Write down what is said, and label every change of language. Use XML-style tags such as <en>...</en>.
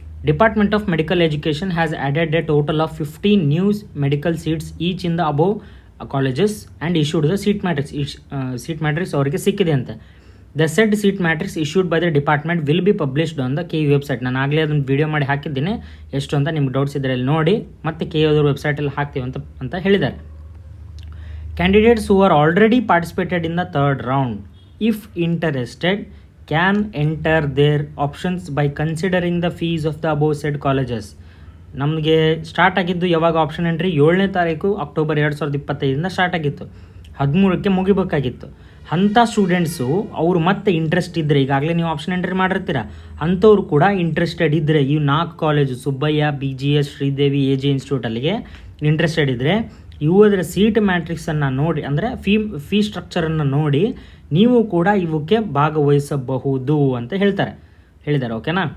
<en>department of medical education has added a total of 15 new medical seats each in the above colleges and issued the seat matrix</en> <kn>ಅವರಿಗೆ ಸಿಕ್ಕಿದೆ ಅಂತೆ.</kn> <en>The said seat matrix issued by the department will be published on the KU website.</en> <kn>ನಾನು ಆಗಲೇ ಅದನ್ನು video ಮಾಡಿ ಹಾಕಿದ್ದೀನಿ, ಎಷ್ಟು ಅಂತ ನಿಮ್ಗೆ ಡೌಟ್ಸ್ ಇದ್ದರೆ ಅಲ್ಲಿ ನೋಡಿ, ಮತ್ತು KU ವೆಬ್ಸೈಟಲ್ಲಿ ಹಾಕ್ತೀವಿ ಅಂತ ಹೇಳಿದ್ದಾರೆ.</kn> <en>Candidates who are already participated in the third round, if interested, can enter their options by considering the fees of the above said colleges.</en> <kn>ನಮಗೆ ಸ್ಟಾರ್ಟ್ ಆಗಿದ್ದು ಯಾವಾಗ ಆಪ್ಷನ್ ಎಂಟ್ರಿ 7ನೇ ತಾರೀಕು ಅಕ್ಟೋಬರ್ 2025 ಸ್ಟಾರ್ಟ್ ಆಗಿತ್ತು, 13ಕ್ಕೆ ಮುಗಿಬೇಕಾಗಿತ್ತು. ಅಂಥ ಸ್ಟೂಡೆಂಟ್ಸು ಅವರು ಮತ್ತೆ ಇಂಟ್ರೆಸ್ಟ್ ಇದ್ದರೆ, ಈಗಾಗಲೇ ನೀವು ಆಪ್ಷನ್ ಎಂಟ್ರಿ ಮಾಡಿರ್ತೀರ, ಅಂಥವ್ರು ಕೂಡ ಇಂಟ್ರೆಸ್ಟೆಡ್ ಇದ್ದರೆ ಈ 4 college Subbaiah, BGS, Sridevi, AG ಇನ್ಸ್ಟಿಟ್ಯೂಟಲ್ಲಿಗೆ interested ಇದ್ದರೆ ಇವರ ಸೀಟ್ ಮ್ಯಾಟ್ರಿಕ್ಸನ್ನು ನೋಡಿ, ಅಂದರೆ ಫೀ ಸ್ಟ್ರಕ್ಚರನ್ನು ನೋಡಿ ನೀವು ಕೂಡ ಇವಕ್ಕೆ ಭಾಗವಹಿಸಬಹುದು ಅಂತ ಹೇಳಿದ್ದಾರೆ. ಓಕೆನಾ.</kn>